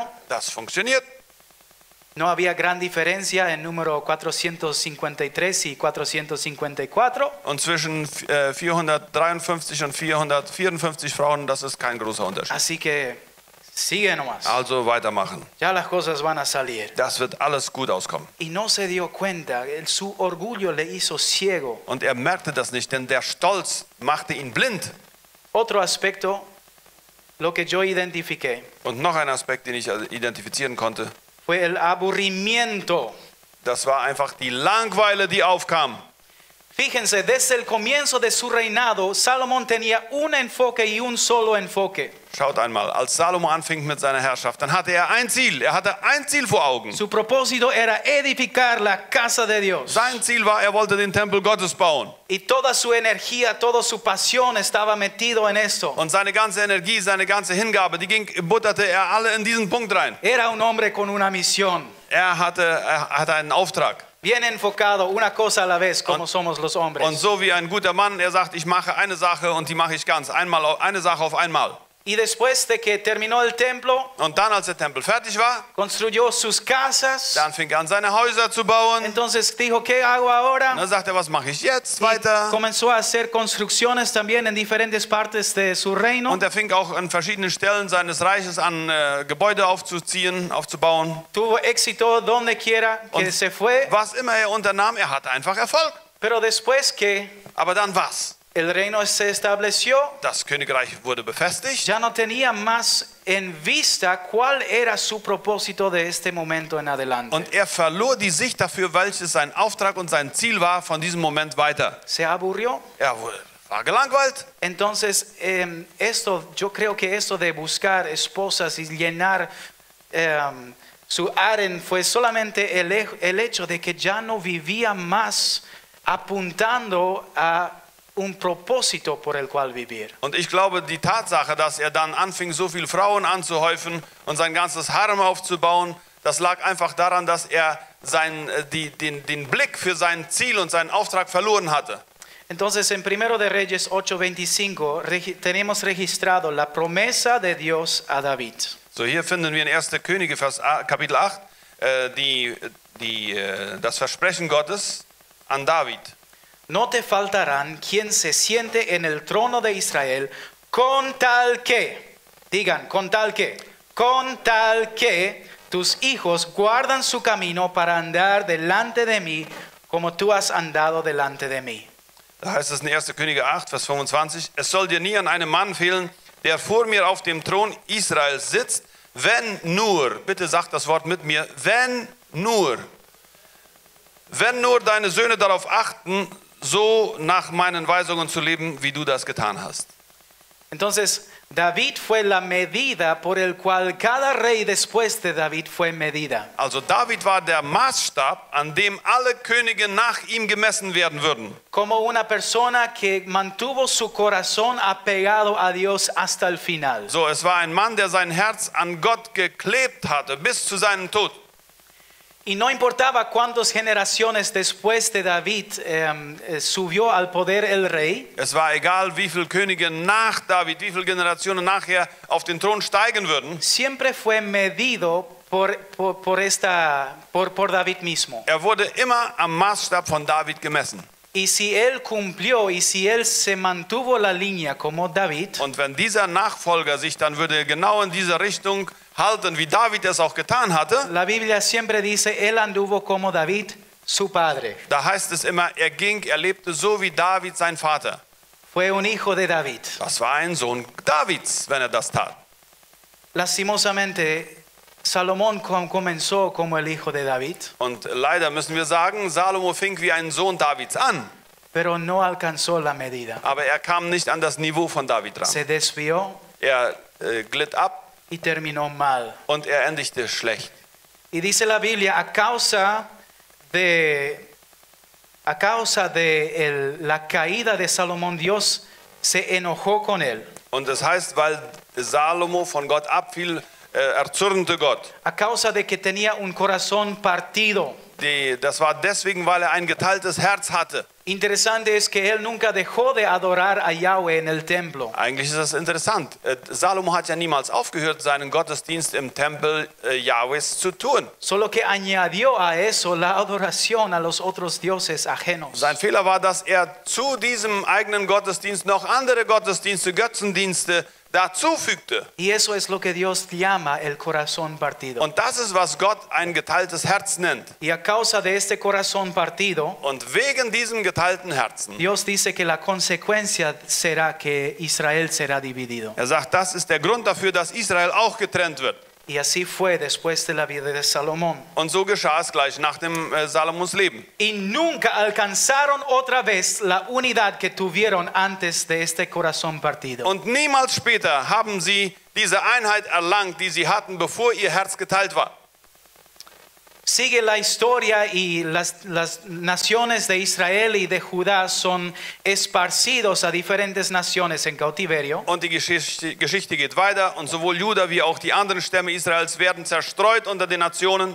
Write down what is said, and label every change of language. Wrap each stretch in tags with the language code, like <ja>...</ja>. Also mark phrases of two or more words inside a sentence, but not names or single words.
<de>Das funktioniert.</de> <es>No había gran diferencia en número 453 y 454.</es> <de>Und zwischen 453 und 454 Frauen, das ist kein großer Unterschied.</de> <es>Así que sigue nomás.</es> <de>Also weitermachen.</de> <es>Ya las cosas van a salir.</es> <de>Das wird alles gut auskommen.</de> <es>Y no se dio cuenta, su orgullo le hizo ciego.</es> <de>Und er merkte das nicht, denn der Stolz machte ihn blind.</de> <es>Otro aspecto, lo que yo identifiqué,</es> <de>Und noch ein Aspekt, den ich identifizieren konnte,</de> <es>fue el aburrimiento.</es> <de>das war einfach die Langeweile, die aufkam.</de> <es>Fíjense, desde el comienzo de su reinado, Salomón tenía un enfoque y un solo enfoque.</es> <de>Schaut einmal, als Salomo anfing mit seiner Herrschaft, dann hatte er ein Ziel. Er hatte ein Ziel vor Augen.</de> <es>Su propósito era edificar la casa de Dios.</es> <de>Sein Ziel war, er wollte den Tempel Gottes bauen.</de> <es>Y toda su energía, toda su pasión estaba metido en esto.</es> <de>Und seine ganze Energie, seine ganze Hingabe, die butterte er alle in diesen Punkt rein.</de> <es>Era un hombre con una misión.</es> <de>Er hatte einen Auftrag.</de> <es>Bien enfocado, una cosa a la vez, como somos los hombres.</es> <de>Und so wie ein guter Mann, er sagt, ich mache eine Sache und die mache ich ganz. Eine Sache auf einmal.</de> <es>Y después de que terminó el templo,</es> <de>Und dann, als der Tempel fertig war,</de> <es>construyó sus casas.</es> <de>dann fing er an, seine Häuser zu bauen.</de> <es>Entonces dijo, ¿qué hago ahora?</es> <de>Und dann sagt er, was mache ich jetzt</de> <es>Y</es> <de>weiter?</de> <es>comenzó a hacer construcciones también en diferentes partes de su reino.</es> <de>Und er fing auch an verschiedenen Stellen seines Reiches an, Gebäude aufzubauen.</de> <es>Tuvo éxito donde quiera que</es> <de>Und</de> <es>se fue.</es> <de>was immer er unternahm, er hatte einfach Erfolg.</de> <es>Pero después que</es> <de>Aber dann was?</de> <es>el reino se estableció,</es> <de>Das Königreich wurde befestigt.</de> <es>ya no tenía más en vista cuál era su propósito de este momento en adelante.</es> <de>Und er verlor die Sicht dafür, welches sein Auftrag und sein Ziel war von diesem Moment weiter.</de> <es>Se aburrió.</es> <de>Er war gelangweilt.</de> <es>Entonces, yo creo que esto de buscar esposas y llenar su aren fue solamente el hecho de que ya no vivía más apuntando a un propósito por el cual vivir.</es> <de>Und ich glaube, die Tatsache, dass dann anfing, so viele Frauen anzuhäufen und sein ganzes Harem aufzubauen, das lag einfach daran, dass den Blick für sein Ziel und seinen Auftrag verloren hatte.</de> <es>Entonces, en 1 de Reyes 8:25 tenemos registrado la promesa de Dios a David.</es> <de>So, hier finden wir in 1. Könige, Kapitel 8, das Versprechen Gottes an David.</de> <es>No te faltarán quien se siente en el trono de Israel con tal que, digan, con tal que tus hijos guardan su camino para andar delante de mí como tú has andado delante de mí.</es> <de>Da heißt es in 1. Könige 8, Vers 25, es soll dir nie an einem Mann fehlen, der vor mir auf dem Thron Israels sitzt, wenn nur, bitte sagt das Wort mit mir, wenn nur deine Söhne darauf achten, so nach meinen Weisungen zu leben, wie du das getan hast.</de> <es>Entonces, David fue la medida por el cual cada rey después de David fue medida.</es> <de>Also David war der Maßstab, an dem alle Könige nach ihm gemessen werden würden.</de> <es>Como una persona que mantuvo su corazón apegado a Dios hasta el final.</es> <de>So, es war ein Mann, der sein Herz an Gott geklebt hatte, bis zu seinem Tod.</de> <es>Y no importaba cuántas generaciones después de David subió al poder el rey.</es> <de>Es war egal, wie viele Könige nach David, wie viele Generationen nachher auf den Thron steigen würden.</de> <es>Siempre fue medido por David mismo.</es> <de>Er wurde immer am Maßstab von David gemessen.</de> <es>Y si él cumplió y si él se mantuvo la línea como David.</es> <de>Und wenn dieser Nachfolger sich dann würde genau in diese Richtung halten, wie David es auch getan hatte.</de> <es>La Biblia siempre dice, él anduvo como David, su padre.</es> <de>Da heißt es immer, er lebte so wie David, sein Vater.</de> <es>Fue un hijo de David.</es> <de>Das war ein Sohn Davids, wenn er das tat.</de> <es>Lastimosamente, Salomón comenzó como el hijo de David.</es> <de>Und leider müssen wir sagen, Salomo fing wie ein Sohn Davids an.</de> <es>Pero no alcanzó la medida.</es> <de>Aber er kam nicht an das Niveau von David ran.</de> <es>Se desvió.</es> <de>Er glitt ab.</de> <es>Y terminó mal.</es> <de>Und er endigte schlecht.</de> <es>Y dice la Biblia, a causa de la caída de Salomón, Dios se enojó con él.</es> <de>Und es heißt, weil Salomo von Gott abfiel, erzürnte Gott.</de> <es>A causa de que tenía un corazón partido.</es> <de>Das war deswegen, weil er ein geteiltes Herz hatte.</de> <es>Interesante es que él nunca dejó de adorar a Yahweh en el templo.</es> <de>Eigentlich ist das interessant. Salomo hat ja niemals aufgehört, seinen Gottesdienst im Tempel Jahwes zu tun.</de> <es>Solo que añadió a eso la adoración a los otros dioses ajenos.</es> <de>Sein Fehler war, dass er zu diesem eigenen Gottesdienst noch andere Gottesdienste, Götzendienste dazu fügte.</de> <es>Y eso es lo que Dios llama el corazón partido.</es> <de>Und das ist, was Gott ein geteiltes Herz nennt.</de> <es>Y a causa de este corazón partido,</es> <de>und wegen diesem geteilten Herzen,</de> <es>Dios dice que la consecuencia será que Israel será dividido.</es> <de>Er sagt, das ist der Grund dafür, dass Israel auch getrennt wird.</de> <es>Y así fue después de la vida de Salomón.</es> <de>Und so geschah es gleich nach dem Salomons Leben.</de> <es>Y nunca alcanzaron otra vez la unidad que tuvieron antes de este corazón partido.</es> <de>Und niemals später haben sie diese Einheit erlangt, die sie hatten, bevor ihr Herz geteilt war.</de> <es>Sigue la historia y las naciones de Israel y de Judá son esparcidos a diferentes naciones en cautiverio.</es> <de>Und die Geschichte geht weiter und sowohl Juda wie auch die anderen Stämme Israels werden zerstreut unter den Nationen.</de>